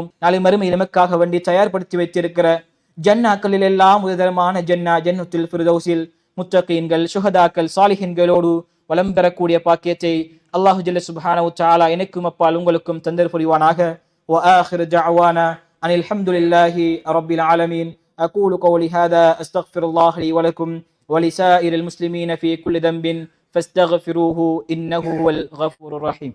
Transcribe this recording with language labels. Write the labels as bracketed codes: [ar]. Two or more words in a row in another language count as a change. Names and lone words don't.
[ta] நாளை மறுமையில் நமக்காக வேண்டி தயார்படுத்தி வைத்திருக்கிற ஜன்னாக்களில் எல்லாம் உயர்தரமான ஜன்னா ஜன்னத்துல் ஃபிர்தௌஸில் முத்தகீன்கள், சுஹதாக்கள், சாலிஹின்களோடு வலம் பெறக்கூடிய பாக்கியத்தை [ar] الله جل سبحانه وتعالى [ta] எனக்கும் அப்பால் உங்களுக்கும் தந்தர் புரிவானாக. [ar] و آخر دعوانا أن الحمد لله رب العالمين. أقول قولي هذا أستغفر الله لي ولكم ولسائر المسلمين في كل ذنب فاستغفروه إنه هو الغفور الرحيم.